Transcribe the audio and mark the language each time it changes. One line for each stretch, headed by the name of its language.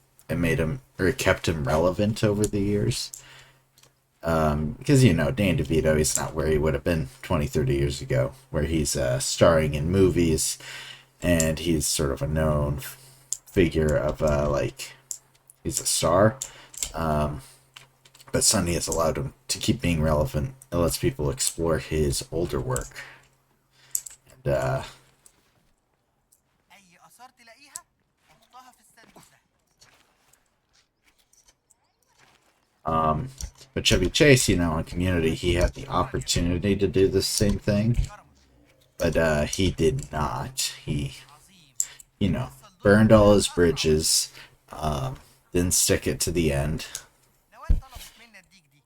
English: It made him, or it kept him relevant over the years. Because, Danny DeVito, he's not where he would have been 20, 30 years ago, where he's starring in movies, and he's sort of a known figure of, he's a star. But Sunny has allowed him to keep being relevant. It lets people explore his older work. And,
Arabic: أي آثار تلاقيها حطها في الصندوق ده.
English: but Chevy Chase, on Community, he had the opportunity to do the same thing. But he did not. He, burned all his bridges. Didn't stick it to the end.
Arabic: نوال طلبت مني أديك دي.